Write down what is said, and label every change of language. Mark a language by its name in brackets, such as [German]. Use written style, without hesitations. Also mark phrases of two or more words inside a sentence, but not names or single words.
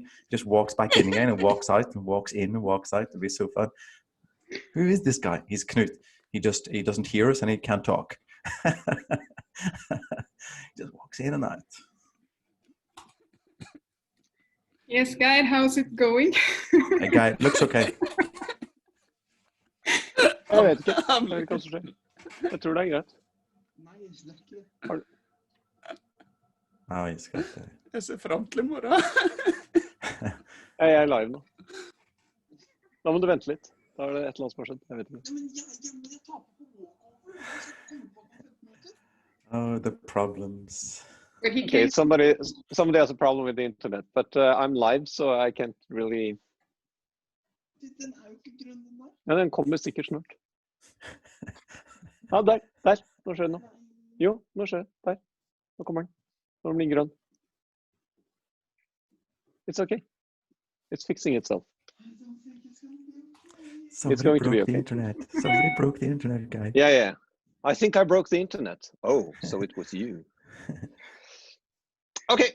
[English] Just walks back in again and walks out and walks in and walks out. It'd be so fun. Who is this guy? He's Knut. He doesn't hear us and he can't talk. He just walks in and out. Yes, Guide, how's it going? Hey, Guy, looks okay. [Norwegian] Jeg vet ikke. Jeg vet ikke hva som skjer. Jeg tror det er greit. Jeg ser frem til I morgen. Jeg er live nå. Da må du vente litt. Da er det et eller annet som har skjedd. Jeg vet ikke. [English] Oh, the problems. Okay, somebody has a problem with the internet, but I'm live, so I can't really... [Norwegian] Ja, den kommer sikkert snart. Ja, der. Nå skjer det noe. Jo, nå skjer det. Der. Nå kommer den. Nå blir den grønn. [English] It's okay. It's fixing itself. It's going to be okay. Somebody broke the internet, Guy. Yeah. I think I broke the internet. Oh, so it was you. Okay.